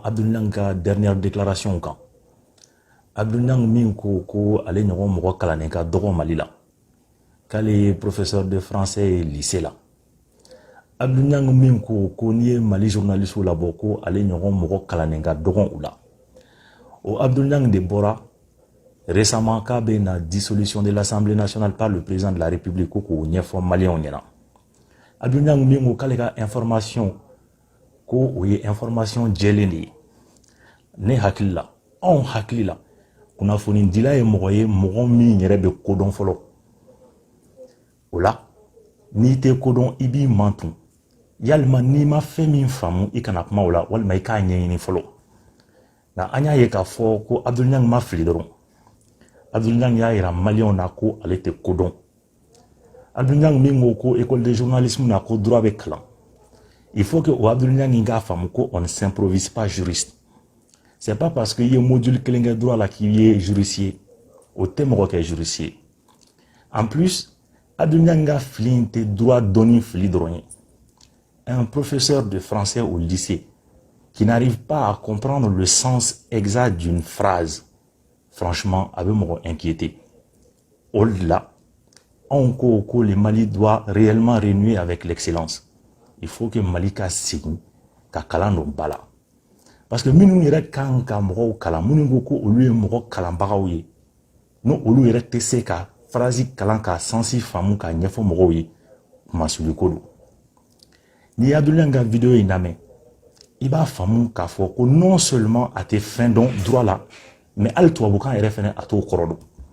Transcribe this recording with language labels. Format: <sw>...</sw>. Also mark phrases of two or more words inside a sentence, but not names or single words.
<bm>Abdul ka</bm> <fr>dernière déclaration</fr> <bm>kan Abdul min ko ale ɲɔgɔn mɔgɔ kalannen ka dɔgɔ Mali la k'ale ye</bm> <fr>professeur de français</fr> <bm>ye lycée la Abdul min ko n'i ye Mali journaliste labɔ ko ale ɲɔgɔn mɔgɔ kalannen ka dɔgɔ u la o Abdul de bɔra récemment k'a bɛ na</bm> <fr>dissolution de l'Assemblée nationale par le président de la République</fr> <bm>ko k'o ɲɛfɔ maliyɛnw ɲɛna Abdul min ko k'ale ka information ko o ye information jɛlen de ye ne hakili la anw hakili la kunnafoni dila ye mɔgɔ min yɛrɛ bɛ kodɔn fɔlɔ o la n'i tɛ kodɔn i b'i mantun yalima n'i ma fɛn min faamu i kana kuma o la walima i k'a ɲɛɲini fɔlɔ nka an y'a ye k'a fɔ ko Abdul ma fili dɔrɔn Abdul y'a yira maliyɛnw na ko ale tɛ kodɔn Abdul min ko</bm> <fr>école de journalisme</fr> <bm>na ko droit bɛ kalan</bm> <fr>il faut que</fr> <bm>o Abdul k'a faamu ko</bm> <fr>on ne s'improvise pas juriste c'est pas parce que</fr> <bm>i ye module kelen kɛ droit la k'i ye juriste ye o tɛ mɔgɔ kɛ juriste ye</bm> <fr>en plus</fr> <bm>Abdul ka fili in tɛ droit dɔnni fili dɔrɔn ye</bm> <fr>un professeur de français au lycée qui n'arrive pas à comprendre le sens exact d'une phrase franchement</fr> <bm>a bɛ mɔgɔ</bm> <fr>inquiété au-delà on ko le Mali doit réellement renouer avec l'excellence il faut que</fr> <bm>Mali ka segin ka kalan don ba la</bm> <fr>parce que</fr> <bm>minnu yɛrɛ kan ka mɔgɔw kalan minnu ko olu ye mɔgɔ kalanbagaw ye no olu yɛrɛ tɛ se ka phrase kalan ka sensi faamu ka ɲɛfɔ mɔgɔw ye kumasuliko don n'i ye Abdul ka vidéo in lamɛn i b'a faamu k'a fɔ ko</bm> <fr>non seulement</fr> <bm>a tɛ fɛn dɔn droit la mais hali tubabukan yɛrɛ fɛnɛ a t'o kɔrɔ dɔn</bm>